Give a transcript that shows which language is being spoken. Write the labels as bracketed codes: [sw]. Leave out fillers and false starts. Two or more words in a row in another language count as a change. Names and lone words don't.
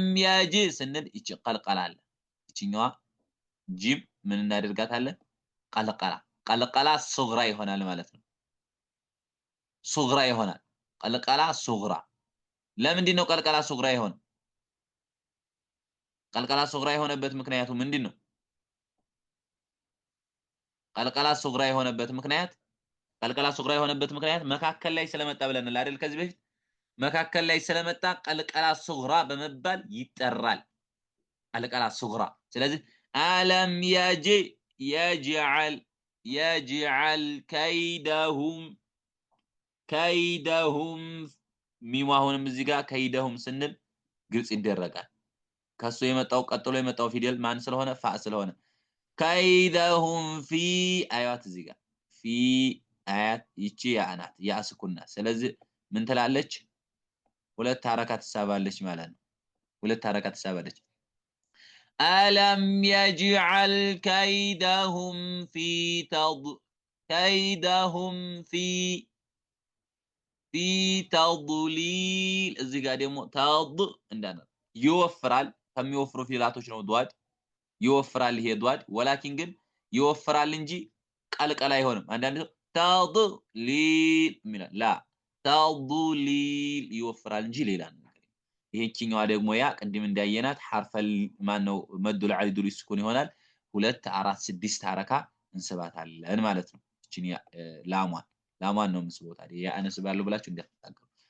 [am] ያጂ ስንል እቺ ቀልቀላለ እቺኛዋ ጂም ምን እናደርጋታለን ቀልቀላ ሱግራ ይሆናል ማለት ነው ሱግራ ይሆናል ቀልቀላ ሱግራ ለምንድን ነው ቀልቀላ ሱግራ ይሆን ቀልቀላ ሱግራ የሆነበት ምክንያቱ ምንድነው ቀልቀላ ሱግራ የሆነበት ምክንያት መካከል ላይ ስለመጣ ብለናል አይደል ከዚህ በፊት መካከል ላይ ስለመጣ ቀልቀላ ሱግራ በመባል ይጠራል ቀልቀላ ሱግራ ስለዚህ አለም [ar] يجعل كيدهم [am] ሚዋሁንም እዚህ ጋር ከይደሁም ስንል ግልጽ ይደረጋል ከሱ የመጣው ቀጥሎ የመጣው ፊደል ማን ስለሆነ ፋ ስለሆነ [ar] كيدهم في [am] አያት እዚህ ጋር في አያት ይቺ ያናት ያስኩና ስለዚህ ምን ትላለች ሁለት ሐረካት ተሳባለች ማለት ነው ሁለት ሐረካት ተሳባለች [ar] ألم يجعل كيدهم في تضليل [am] እዚህ ጋር ደግሞ ተض እንደና ይወፍራል ከሚወፍሩ ፊደላቶች ነው ዷድ ይወፍራል ይሄ ዷድ ወላኪን ግን ይወፍራል እንጂ ቀልቀላ አይሆንም አንዳንድ ተضليل ሚላ ላ ተضليل ይወፍራል እንጂ ሌላ ነገር ይሄንቺኛዋ ደግሞ ያ ቅድም እንዳየናት ሐርፈል ማነው መዱል ዐሊዱል ስኩን ይሆናል 2 4 6 ሐረካ እንስባታለን ማለት ነው እቺን ላሟን ነው መስቦታ ያ አነስባለሁ ብላችሁ እንዳትታገሩ